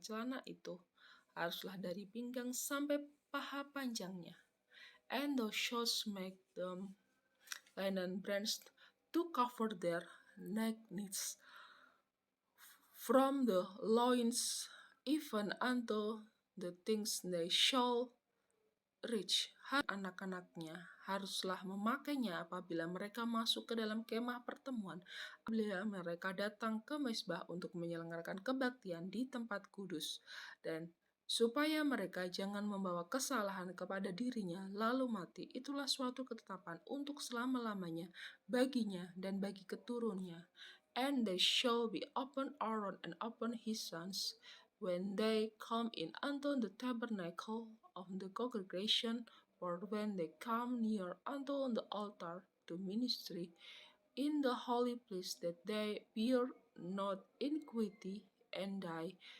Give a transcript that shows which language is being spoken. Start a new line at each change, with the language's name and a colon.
Indonesian: Celana itu haruslah dari pinggang sampai paha panjangnya.
English: And thou shalt make them linen bands to cover their nakedness from the loins even unto the things they shall reach.
Indonesian: Anak-anaknya haruslah memakainya apabila mereka masuk ke dalam kemah pertemuan, apabila mereka datang ke mezbah untuk menyelenggarakan kebaktian di tempat kudus, dan supaya mereka jangan membawa kesalahan kepada dirinya lalu mati. Itulah suatu ketetapan untuk selama-lamanya baginya dan bagi keturunannya.
English: And they shall be upon Aaron and upon his sons when they come in unto the tabernacle of the congregation, or when they come near unto the altar to ministry in the holy place, that they bear not iniquity and die.